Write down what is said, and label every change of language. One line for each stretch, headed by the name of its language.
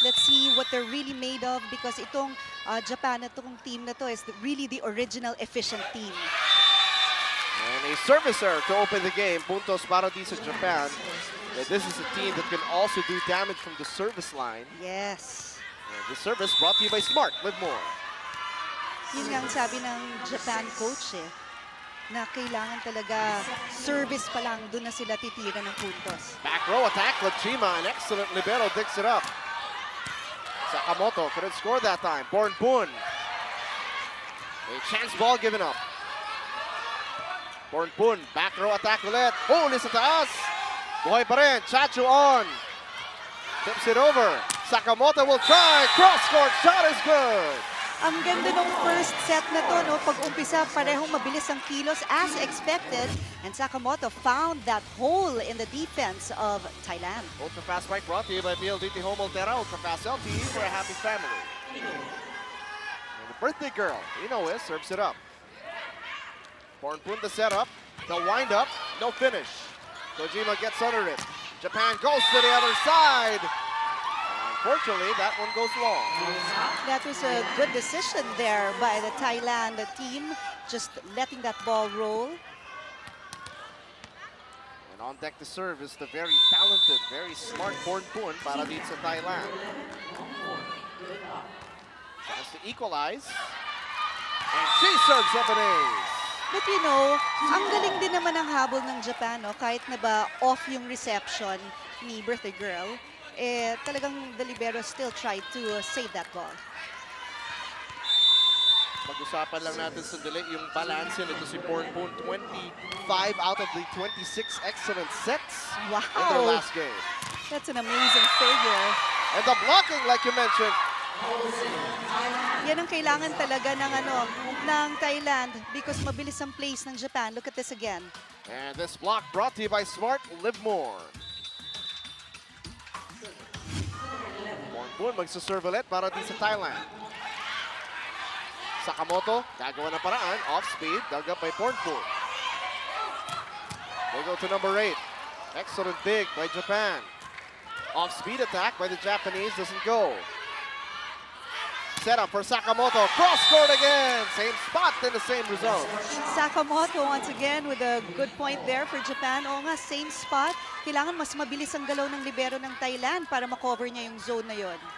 English: Let's see what they're really made of because
Filipino: itong Japan, itong team na to
English: is really the original efficient team. And a service error to open the game.
Filipino: Puntos para di sa Japan.
English: This is a team that can also do damage from the service line. Yes. And the service brought to you by Smart. Live more.
Filipino: Yun nga ang sabi ng Japan coach na kailangan talaga service pa lang, doon na sila titira ng puntos.
English: Back row attack, Lachima, an excellent libero, digs it up. Sakamoto couldn't score that time. Born Boon. A chance ball given up. Born Boon, back row attack ulit.
Filipino: Huli sa taas. Buhay pa rin,
English: Chachu on. Tips it over. Sakamoto will try. Cross-court shot is good.
Filipino: Ang ganda ng first set na to, no? Pag-umpisa, parehong mabilis ang kilos
English: as expected. And Sakamoto found that hole in the defense of Thailand. Ultra Fast Bike brought to you by PLDT Home Altera. Ultra Fast LTE for a happy family. And the birthday girl, Inoue, serves it up. Born Pun the setup, the wind up, no finish. Kojima gets under it. Japan goes to the other side. Unfortunately, that one goes long. That was a good decision there by the Thailand team, just letting that ball roll. And on deck to serve is the very talented, very smart Born Pun
Filipino: para dito sa Thailand.
English: Chance to equalize. And she serves up an ace. But you know,
Filipino: ang galing din naman ang habol ng Japan, no? Kahit na ba
English: off yung reception ni birthday girl, talagang the libero still tried to save that ball.
Filipino: Pag-usapan lang natin sandali yung balance nito si Born Boon.
English: 25 out of the 26 excellent sets in their last game. That's an amazing figure. And the blocking, like you mentioned.
Filipino: Yan ang kailangan talaga ng Thailand because mabilis ang plays ng Japan.
English: Look at this again. And this block brought to you by Smart. Live more.
Filipino: Born magsaserve ulit para di sa Thailand.
English: Sakamoto,
Filipino: gagawa ng paraan.
English: Off speed, dug up by Born. They go to number 8. Excellent dig by Japan. Off speed attack by the Japanese, doesn't go. Set up for Sakamoto. Cross court again. Same spot and the same result. Sakamoto once again with a good point there for Japan.
Filipino: Oo nga, same spot. Kailangan mas mabilis ang galaw ng libero ng Thailand para makover niya yung zone na yon.